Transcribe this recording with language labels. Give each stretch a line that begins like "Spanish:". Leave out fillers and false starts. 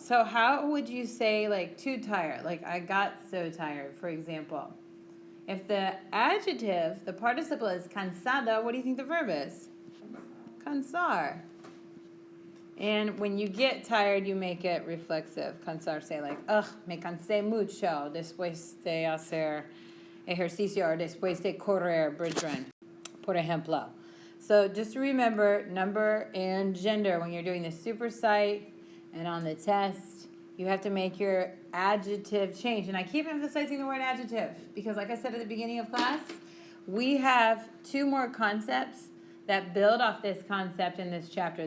English: So how would you say like too tired? Like I got so tired, for example. If the adjective, the participle is cansado, what do you think the verb is? Cansar. And when you get tired, you make it reflexive.
Spanish: Cansar,
English: say like, ugh,
Spanish: me cansé mucho después de hacer ejercicio or después de correr bridge run, por ejemplo.
English: So just remember number and gender when you're doing the supersite and on the test, you have to make your adjective change. And I keep emphasizing the word adjective because like I said at the beginning of class, we have two more concepts that build off this concept in this chapter.